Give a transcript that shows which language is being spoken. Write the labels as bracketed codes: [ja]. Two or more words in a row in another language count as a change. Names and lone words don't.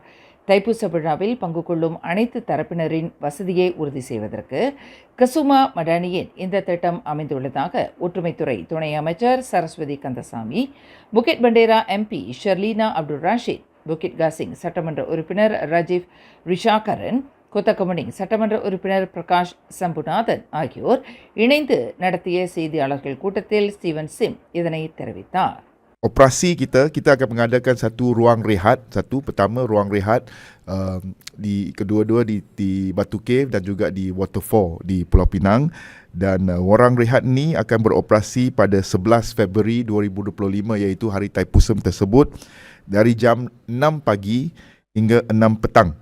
[ta] தைப்பூச விழாவில் பங்கு கொள்ளும் அனைத்து தரப்பினரின் வசதியை உறுதி செய்வதற்கு கசுமா மடானியின் இந்த திட்டம் அமைந்துள்ளதாக ஒற்றுமைத்துறை துணை அமைச்சர் சரஸ்வதி கந்தசாமி, புக்கிட் பண்டேரா MP ஷர்லீனா அப்துல் ராஷித், புக்கிட் காசிங் சட்டமன்ற உறுப்பினர் ராஜீவ் ரிஷாகரன், கொத்தகமனிங் சட்டமன்ற உறுப்பினர் பிரகாஷ் சம்புநாதன் ஆகியோர் இணைந்து நடத்திய செய்தியாளர்கள் கூட்டத்தில் ஸ்டீவன் சிம் இதனை தெரிவித்தார். [ms] operasi kita akan mengadakan satu ruang rehat, pertama ruang rehat di kedua-dua di Batu Cave dan juga di Waterfall di Pulau Pinang, dan ruang rehat ni akan beroperasi pada 11 Februari 2025 iaitu hari Thaipusam tersebut dari jam 6 pagi hingga 6 petang.